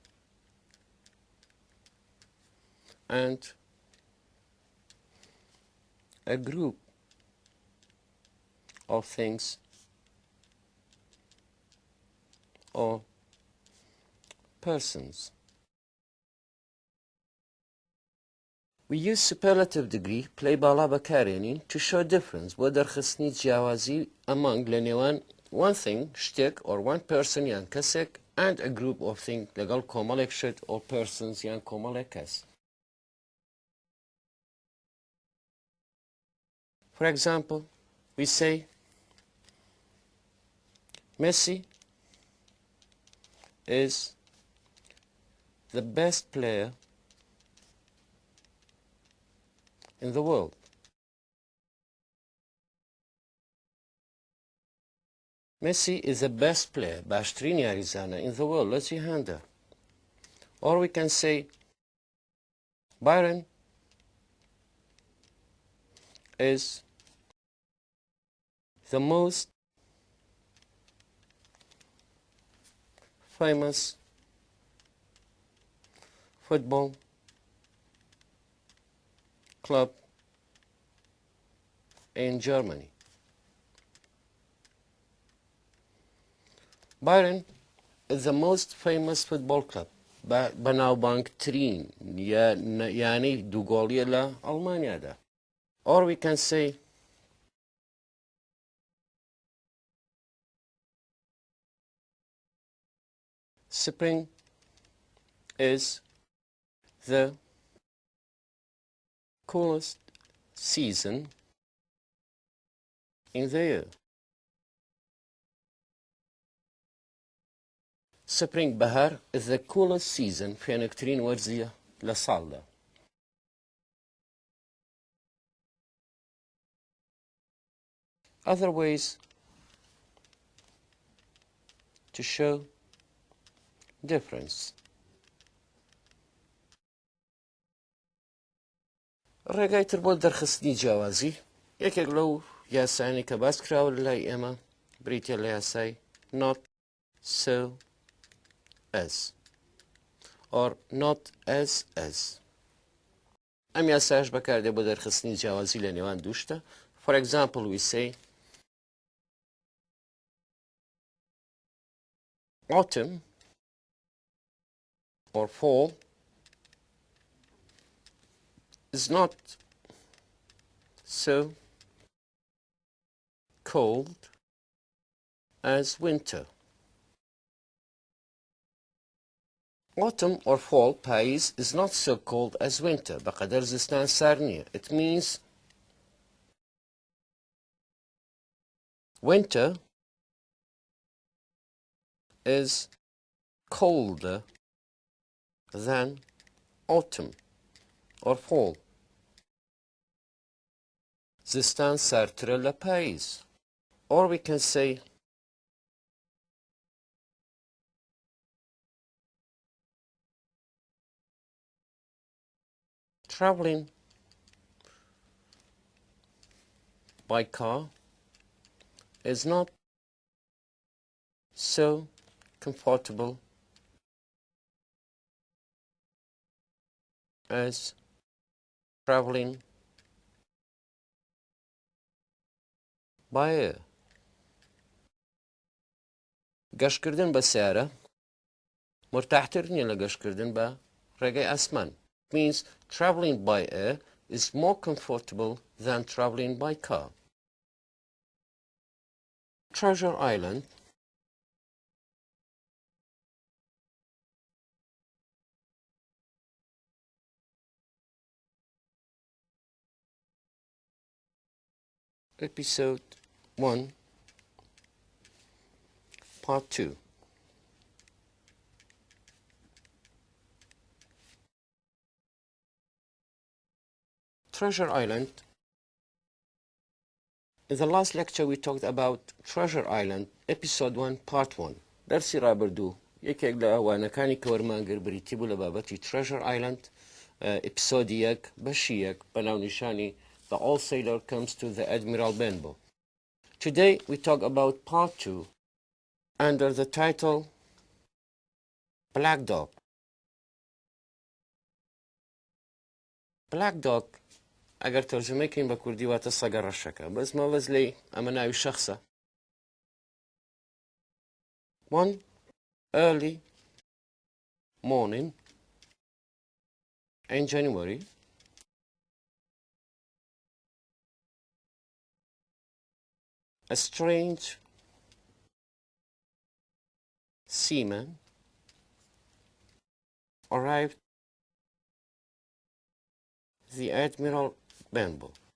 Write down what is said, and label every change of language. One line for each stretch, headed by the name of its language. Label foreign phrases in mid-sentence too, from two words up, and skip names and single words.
English: and a group of things or persons. We use superlative degree play
Central Kurdish: باڵا بەکارێنین
English: to show difference
Central Kurdish: بۆ دەرخستنی جیاوازی
English: among
Central Kurdish: لە نێوان
English: one thing شتێک or one person
Central Kurdish: یان کەسێک
English: and a group of things
Central Kurdish: لەگەڵ کۆمەڵێک شت
English: or persons
Central Kurdish: یان کۆمەڵێک کەس.
English: For example, we say Messi is the best player in the world. Messi is the best player,
Central Kurdish: باشترین یاریزانە
English: in the world. Let's see هەندە. Or we can say Byron is the most famous football club in Germany. Bayern is the most famous football club.
Central Kurdish: بەناوبانگترین یعنی دووگۆڵیە لە ئەڵمانیادا.
English: Or we can say spring is the coolest season in the year. Spring بەهار is the coolest season
Central Kurdish: فێنکترین وەرزیە لە ساڵدا.
English: Other ways to show difference.
Central Kurdish: ڕێگای تر بۆ دەرخستنی جیاوازی یەکێک لەو یاسایانی کە باس کراوە لای ئێمە بریتە لە یاسای
English: not so as or not as.
Central Kurdish: ئەم یاسایش بەکاردێ بۆ دەرخستنی جیاوازی لە نێوان دوو شتە.
English: For example, we say autumn or fall is not so cold as winter. Autumn or fall پاییز is not so cold as winter.
Central Kurdish: بەقەدەر زستان سارد نییە.
English: It means winter is colder than autumn or fall.
Central Kurdish: زستان سارترە لە پاییز.
English: Or we can say traveling by car is not so comfortable as traveling by air.
Central Kurdish: گەشتکردن بە سیارە مرتاحتر نییە لە گەشتکردن بە ڕێگەی ئاسمان.
English: It means traveling by air is more comfortable than traveling by car. Treasure Island Episode 1 Part 2. Treasure Island. In the last lecture we talked about Treasure Island, Episode 1, Part 1.
Central Kurdish: درسی رابردوو یەکێک لە ئەوانەکانی کە وەرمانگر بریتی بوو لە بابەتی Treasure Island. ئپیسۆدی یەک بەشی یەک بەناونیشانی The All Sailor Comes to the Admiral Benbow.
English: Today we talk about Part 2 under the title Black Dog.
Central Kurdish: Black Dog ئەگەر تەرجمەیەکەین بە کوردی واتە سەگە ڕەشەکە، بەس مەوەز لێی ئەمە ناوی شەخصە.
English: One early morning in January, a strange seaman arrived the Admiral Benbow.